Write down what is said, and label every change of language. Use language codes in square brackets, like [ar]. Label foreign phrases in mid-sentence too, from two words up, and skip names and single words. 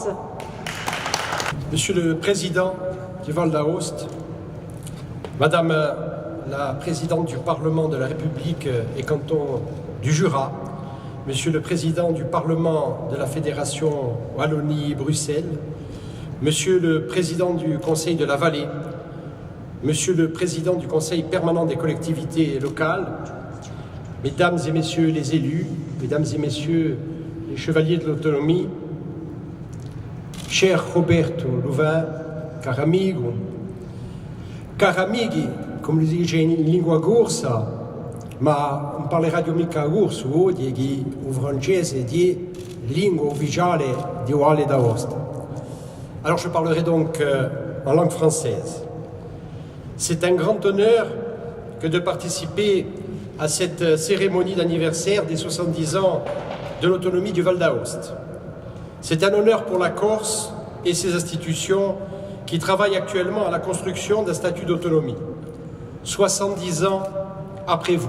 [fr] Monsieur le Président du Val d'Aoste, Madame la Présidente du Parlement de la République et canton du Jura, Monsieur le Président du Parlement de la Fédération Wallonie-Bruxelles, Monsieur le Président du Conseil de la Vallée, Monsieur le Président du Conseil permanent des collectivités locales, Mesdames et Messieurs les élus, Mesdames et Messieurs les chevaliers de l'autonomie, cher Roberto Louvain, [co] caro amigo, cari amighi, [it] come si dice in lingua corsa, ma non parlerà di mica corso oggi, che il francese di lingua ufficiale di Valle d'Aosta. [fr] Alors je parlerai donc en langue française. C'est un grand honneur que de participer à cette cérémonie d'anniversaire des 70 ans de l'autonomie du Val d'Aoste. C'est un honneur pour la Corse et ses institutions qui travaillent actuellement à la construction d'un statut d'autonomie, 70 ans après vous.